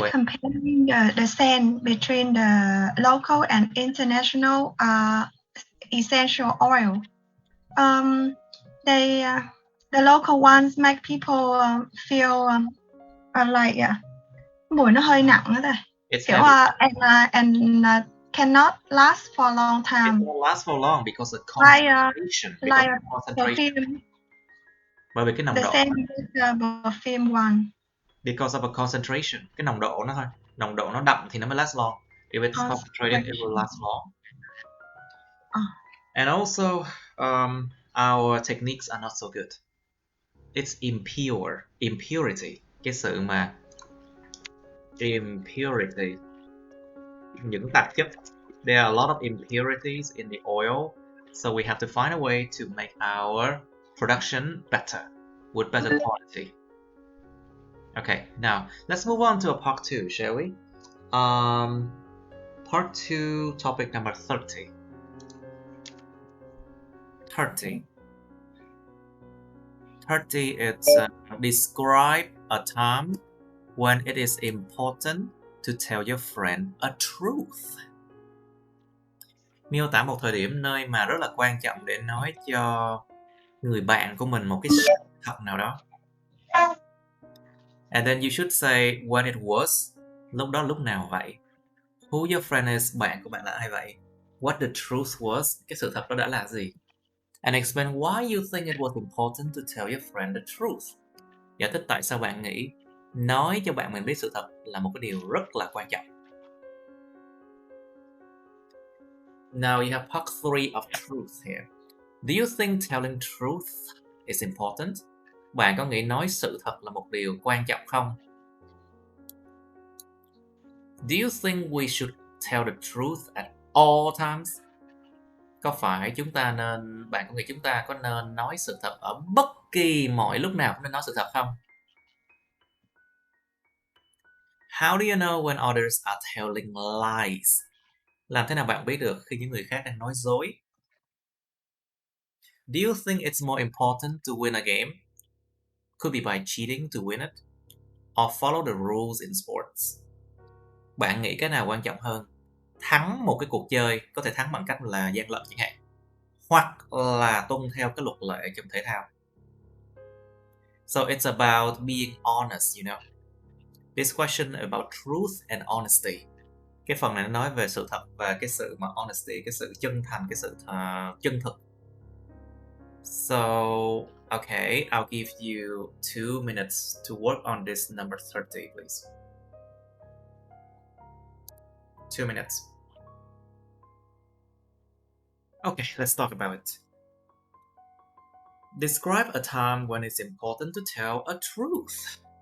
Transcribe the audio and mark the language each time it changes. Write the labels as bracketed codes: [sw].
[en] but comparing the scent between the local and international essential oil, the local ones make people feel like [vi] mùi nó hơi nặng đó. [en] it's Kiểu and cannot last for a long time. It won't last for long because of concentration. Perfume. [vi] Bởi vì cái nồng [en] The [vi] độ. [en] same with the perfume one. Because of a concentration, [vi] cái nồng độ nó thôi. Nồng độ nó đậm thì nó mới [en] last long. If it's concentrated, it will last long. And also, our techniques are not so good. It's impurity. [vi] Cái sự mà impurity, những tạp chất. [en] There are a lot of impurities in the oil, so we have to find a way to make our production better, with better quality. Okay, now let's move on to a part 2, shall we? Part 2, topic number 30. 30, it's describe a time when it is important to tell your friend a truth. [vi] Miêu tả một thời điểm nơi mà rất là quan trọng để nói cho người bạn của mình một cái sự thật nào đó. [en] And then you should say when it was. [vi] Lúc đó lúc nào vậy? [en] Who your friend is, [vi] bạn của bạn là ai vậy? [en] What the truth was, [vi] cái sự thật đó đã là gì? [en] And explain why you think it was important to tell your friend the truth. [vi] Giải thích tại sao bạn nghĩ nói cho bạn mình biết sự thật là một cái điều rất là quan trọng. [en] Now you have part 3 of truth here. Do you think telling truth is important? [vi] Bạn có nghĩ nói sự thật là một điều quan trọng không? [en] Do you think we should tell the truth at all times? [vi] Có phải bạn có nghĩ chúng ta có nên nói sự thật ở bất kỳ mọi lúc nào cũng nên nói sự thật không? [en] How do you know when others are telling lies? [vi] Làm thế nào bạn biết được khi những người khác đang nói dối? [en] Do you think it's more important to win a game? Could be by cheating to win it, or follow the rules in sports. [vi] Bạn nghĩ cái nào quan trọng hơn? Thắng một cái cuộc chơi, có thể thắng bằng cách là gian lận chẳng hạn, hoặc là tuân theo cái luật lệ trong thể thao. [en] So it's about being honest, you know. This question about truth and honesty. [vi] Cái phần này nó nói về sự thật và cái sự mà honesty, cái sự chân thành, cái sự chân thực. [en] So, okay, I'll give you 2 minutes to work on this number 30, please. 2 minutes. Okay, let's talk about it. Describe a time when it's important to tell a truth.